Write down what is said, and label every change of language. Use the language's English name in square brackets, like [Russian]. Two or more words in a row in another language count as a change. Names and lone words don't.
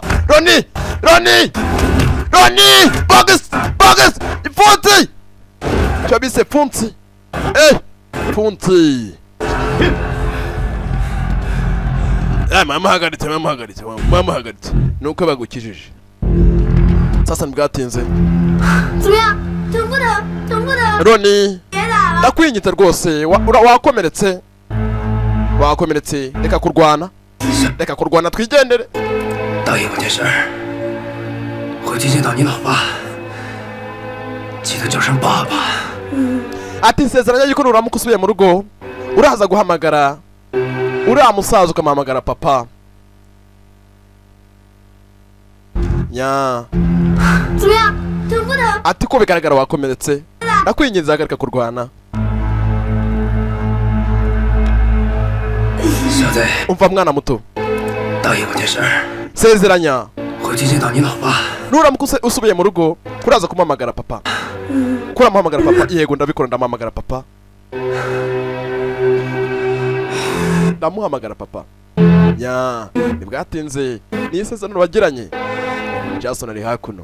[Kinyarwanda] Roni Bogus Imfunzi cyo bise Funzi. Funzi mama hagaritse nuko bagukijije. Sasa ntibwatinze. [Chinese] 怎么样？疼不疼？疼不疼？ Roni 别打了。 [Kinyarwanda] ndakwinyita rwose wakomeretse reka kurwana twigendere. [Chinese] 答应我件事，回去见到你老爸，记得叫声爸爸。 [Kinyarwanda] ati nsezeranya yuko nuramuka usubiye mu rugo uraza guhamagara uriya musaza ukamuhamagara papa. Nya [Chinese] 怎么样？疼不疼？ [Kinyarwanda] ati ko bigaragara wakomeretse ndakwinginze hagarika kurwana. [Chinese] 小子， [Kinyarwanda] umva mwana muto [Chinese] 答应我件事， [Kinyarwanda] sezeranya [Chinese] 回去见到你老爸。 [Kinyarwanda] nuramuka usubiye mu rugo kuraza kumuhamagara papa. kuramuhamagara papa. Yego ndabikora ndamuhamagara papa. ndamuhamagara papa. Nya ntibwatinze ni isezerano bagiranye. Jason ari hakuno.